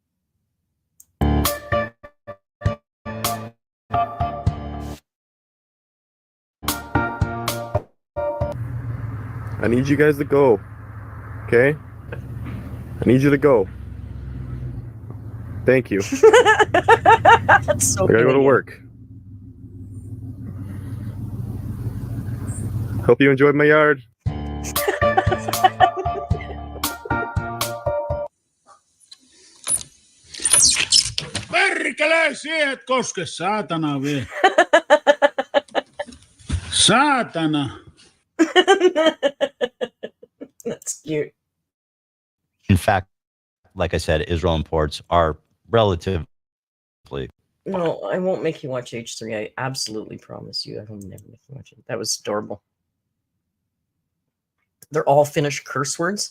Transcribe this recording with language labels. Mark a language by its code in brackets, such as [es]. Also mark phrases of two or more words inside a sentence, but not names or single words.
[en] I need you guys to go. Okay? I need you to go. Thank you. That's so I gotta go to work. Hope you enjoyed my yard. [fi] Perkele, siihen et koske, saatana vie. Saatana. [en] That's cute. In fact, like I said, Israel imports are relatively. No, I won't make you watch H3. I absolutely promise you. I will never make you watch it. That was adorable. They're all Finnish curse words.